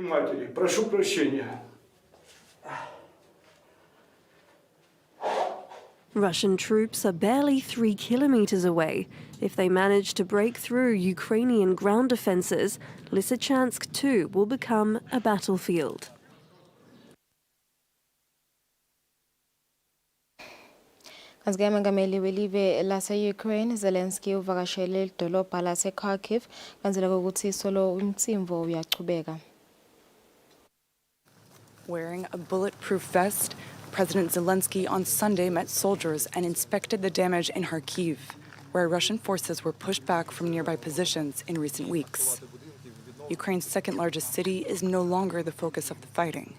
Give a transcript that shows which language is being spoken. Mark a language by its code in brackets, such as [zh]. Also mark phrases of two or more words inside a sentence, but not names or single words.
[en] Russian troops are barely 3 kilometers away. If they manage to break through Ukrainian ground defenses, Lysychansk too will become a battlefield. [ss] Kanti-ke umengameli welive lase-Ukraine Zelensky uvakashele idolobha lase-Kharkiv kanzela kokuthi solo umtsimvo uyachubeka. [en] Wearing a bulletproof vest, President Zelensky on Sunday met soldiers and inspected the damage in Kharkiv, where Russian forces were pushed back from nearby positions in recent weeks. Ukraine's second-largest city is no longer the focus of the fighting.